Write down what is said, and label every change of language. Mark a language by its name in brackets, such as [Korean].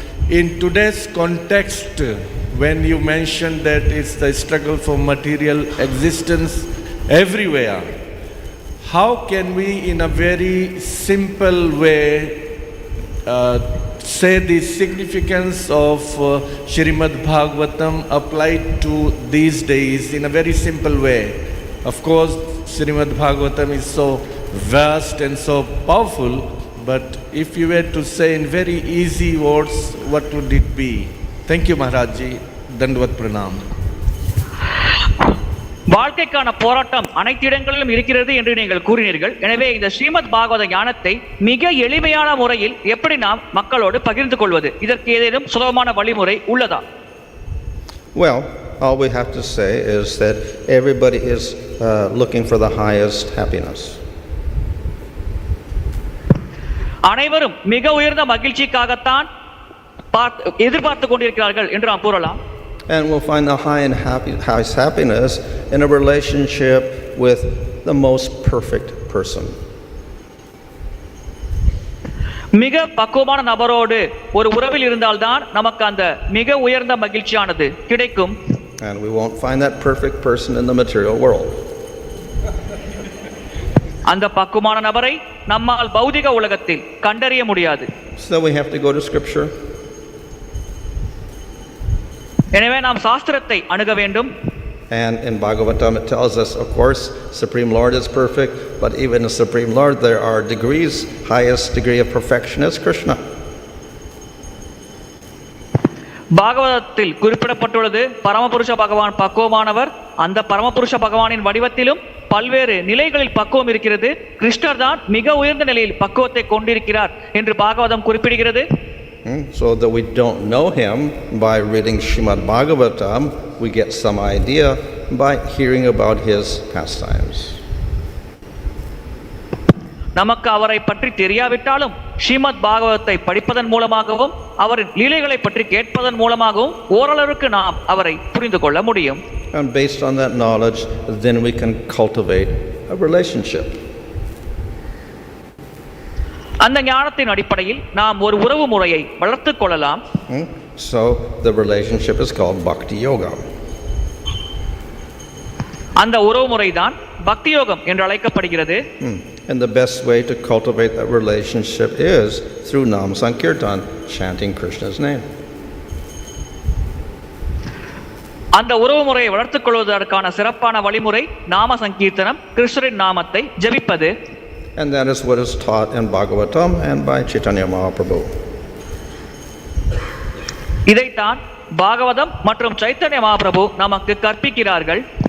[English] In today's context, when you mentioned that it's the struggle for material existence everywhere, how can we in a very simple way say the significance of Śrīmad Bhagavatam applied to these days in a very simple way? Of course, Śrīmad Bhagavatam is so vast and so powerful, but if you were to say in very easy words, what would it be? Thank you, Maharaji. Dandavat Pranam. [Tamil] வாழ்க்கைக்கான போராட்டம் அனைத்து இடங்களிலும் இருக்கிறது என்று நீங்கள் கூறினீர்கள். எனவே இந்த ஸ்ரீமத் பாகவத ஞானத்தை மிக எளிமையான முறையில் எப்படி நாம் மக்களோடு பகிர்ந்து கொள்வது? இதற்கு ஏதேனும் சுலபமான வழிமுறை உள்ளதா? [English] Well, all we have to say is that everybody is looking for the highest happiness. [Tamil] அனைவரும் மிக உயர்ந்த மகிழ்ச்சிக்காகத்தான் எதிர்பார்த்து கொண்டிருக்கிறார்கள் என்று நாம் கூறலாம். [English] And we'll find the highest happiness in a relationship with the most perfect person. [Tamil] மிக பக்குவமான நபரோடு ஒரு உறவில் இருந்தால்தான் நமக்கு அந்த மிக உயர்ந்த மகிழ்ச்சியானது கிடைக்கும். [English] And we won't find that perfect person in the material world. [Tamil] அந்த பக்குவமான நபரை நம்மால் பௌதிக உலகத்தில் கண்டறிய முடியாது. [English] So we have to go to scripture. [Tamil] எனவே நாம் சாஸ்திரத்தை அணுக வேண்டும். [English] And in Bhagavatam it tells us, of course, Supreme Lord is perfect, but even in Supreme Lord there are degrees. Highest degree of perfection is Krishna. [Tamil] பாகவதத்தில் குறிப்பிடப்பட்டுள்ளது பரமபுருஷ பகவான் பக்குவமானவர். அந்த பரமபுருஷ பகவானின் வடிவத்திலும் பல்வேறு நிலைகளில் பக்குவம் இருக்கிறது. கிருஷ்ணர் தான் மிக உயர்ந்த நிலையில் பக்குவத்தை கொண்டிருக்கிறார் என்று பாகவதம் குறிப்பிடுகிறது. [English] So that we don't know him by reading Śrīmad Bhagavatam, we get some idea by hearing about his pastimes. [Tamil] நமக்கு அவரை பற்றி தெரியாவிட்டாலும் ஸ்ரீமத் பாகவதத்தை படிப்பதன் மூலமாகவும் அவரின் லீலைகளை பற்றி கேட்பதன் மூலமாகவும் ஓரளவுக்கு நாம் அவரை புரிந்து கொள்ள முடியும். [English] And based on that knowledge, then we can cultivate a relationship. [Tamil] அந்த ஞானத்தின் அடிப்படையில் நாம் ஒரு உறவு முறையை வளர்த்துக் கொள்ளலாம். [English] So the relationship is called bhakti yoga. [Tamil] அந்த உறவு முறைதான் பக்தி யோகம் என்று அழைக்கப்படுகிறது. [English] And the best way to cultivate that relationship is through Nam Sankirtan, chanting Krishna's name. [Tamil] அந்த உறவு முறையை வளர்த்துக் கொள்வதற்கான சிறப்பான வழிமுறை நாம சங்கீர்த்தனம், கிருஷ்ணரின் நாமத்தை ஜபிப்பது. [English] And that is what is taught in Bhagavatam and by Chaitanya Mahaprabhu. [Tamil] இதைத்தான் பாகவதம் மற்றும் சைத்தன்ய மகாபிரபு நமக்கு கற்பிக்கிறார்கள்.